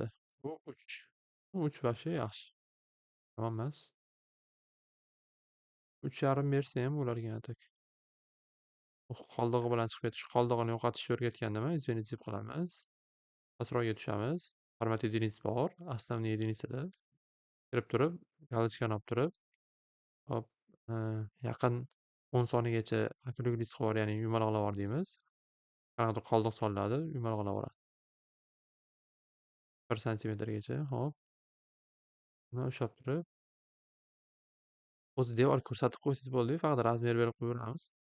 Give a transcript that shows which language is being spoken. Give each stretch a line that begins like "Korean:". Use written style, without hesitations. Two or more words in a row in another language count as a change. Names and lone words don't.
Uzbek: Bu 3. Bu 3 вообще yaxshi. Yomon emas. 3,5 bersa ham bo'larkan atak. Qoldig'i bilan chiqib ketish. Qoldig'ini yo'qotishni o'rgatgandiman. Извините deb qilamiz. Pastroqga tushamiz. Format единиц bor.
Russian: Основные единицада.
Uzbek: Kirib turib, galочкani olib turib, hop, yaqin 10 soniyagacha округлить qilib ya'ni yumaloqlab yubor deymiz. Qanaqadir qoldiq solinadi, yumaloqlab yuboradi. 1 santimetrgacha, hop. Buni ushlab turib, o'zi devor ko'rsatib qo'ysangiz bo'ldi, faqat razmer berib qo'yaveramiz.